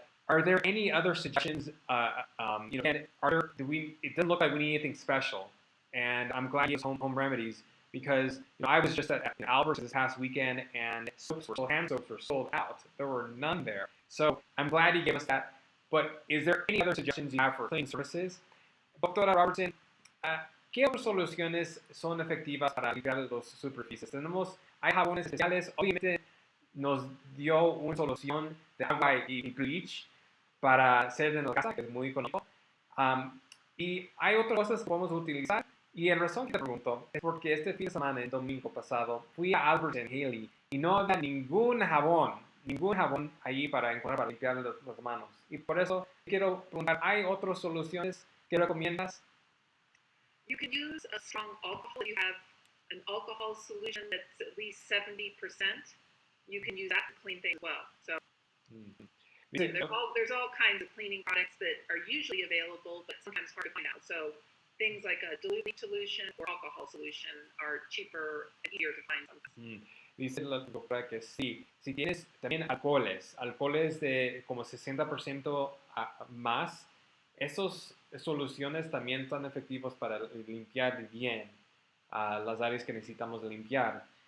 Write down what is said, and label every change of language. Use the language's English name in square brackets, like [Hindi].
[English] Are there any other suggestions? And it doesn't look like we need anything special, and I'm glad you have home remedies because I was just at Albert's this past weekend, and hand soaps were sold out. There were none there, so I'm glad you gave us that. But is there any other suggestions you have for cleaning services? [Spanish] Doctora Robertson, ¿qué otras soluciones son efectivas para limpiar las superficies? Hay jabones especiales, obviamente nos dio una solución de agua y bleach para hacer en la casa, que es muy económico. Y hay otras cosas que podemos utilizar. Y la razón que te pregunto es porque este fin de semana, el domingo pasado, fui a Albert's en Haley y no había ningún jabón allí para encontrar para limpiar las manos. Y por eso quiero preguntar, ¿hay otras soluciones que recomiendas? [English] You can use a strong alcohol. You have an alcohol solution that's at least 70%. You can use that to clean things well. So there's all kinds of cleaning products that are usually available, but sometimes hard to find out. So things like a diluting solution or alcohol solution are cheaper and easier to find sometimes. [Spanish] Dice la doctora que sí. Si tienes también alcoholes de como 60% más, esas soluciones también son efectivas para limpiar bien las áreas que necesitamos limpiar.